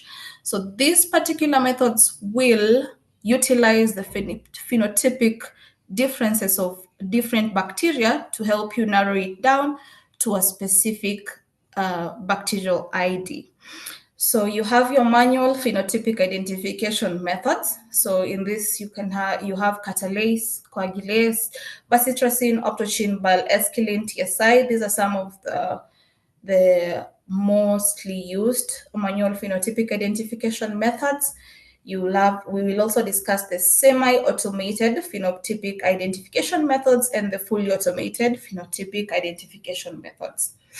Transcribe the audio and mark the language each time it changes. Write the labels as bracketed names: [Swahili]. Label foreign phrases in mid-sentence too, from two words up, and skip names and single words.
[English] So these particular methods will utilize the phenotypic differences of different bacteria to help you narrow it down to a specific bacterial ID. So you have your manual phenotypic identification methods. So in this, you have catalase, coagulase, bacitracin, optochin, bile, esquilin, TSI. These are some of the mostly used manual phenotypic identification methods. We will also discuss the semi-automated phenotypic identification methods and the fully automated phenotypic identification methods.